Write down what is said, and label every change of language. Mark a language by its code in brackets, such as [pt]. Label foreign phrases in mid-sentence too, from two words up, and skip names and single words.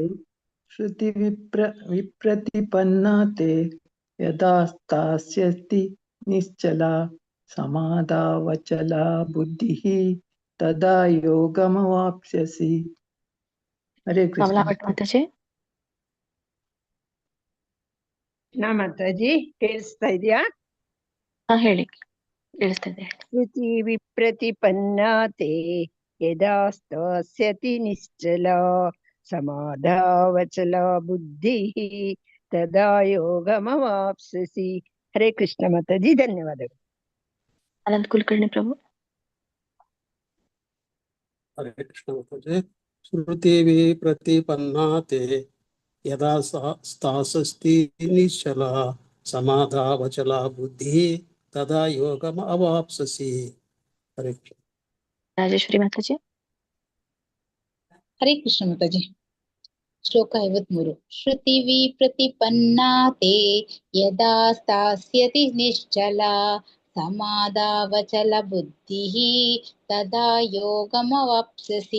[sa] ಶ್ರುತಿ ವಿಪ್ರತಿಪನ್ನಾತೆ ಯದಾ ಸ್ಥಾಸ್ಯತಿ ನಿಶ್ಚಲ ಸಮಾಧಾವಚಲ ಬುದ್ಧಿಃ ತದಾ ಯೋಗಮವಾಪ್ಸ್ಯಸಿ. [kn] ಹರೇ ಕೃಷ್ಣ ಮಾತಾಜಿ. ಮಾತಾಜಿ ಕೇಳಿಸ್ತಾ ಇದೆಯಾ? ಹೇಳಿ, ಕೇಳಿಸ್ತಾ ಇದೆ. [sa] ಶ್ರುತಿ ವಿಪ್ರತಿಪನ್ನಾತೆ यदा स्थास्यति निश्चला समाधावचला बुद्धिः तदा योगमवाप्स्यसि। हरे कृष्ण माताजी, [kn] ಧನ್ಯವಾದಗಳು. ಅನಂತ ಕುಲಕರ್ಣಿ ಪ್ರಭು. हरे कृष्ण माताजी. [sa] श्रुतिवि प्रतिपन्नाते यदा स्थास्यति निश्चला समाधावचला बुद्धिः तदा योगम अवाप्स्यसि. [kn] हरे कृष्ण. ರಾಜೇಶ್ವರಿ ಮಾತಾಜಿ. ಹರೇ ಕೃಷ್ಣ ಮಾತಾಜಿ. ಶ್ಲೋಕ 53. [sa] ಶ್ರುತಿವಿ ಪ್ರತಿಪನ್ನಾತೆ ಯದಾ ಸ್ಥಾಸ್ಯತಿ ನಿಶ್ಚಲ ಸಮಾಧಾವಚಲ ಬುದ್ಧಿಃ ತದಾ ಯೋಗಮವಾಪ್ಸ್ಯಸಿ.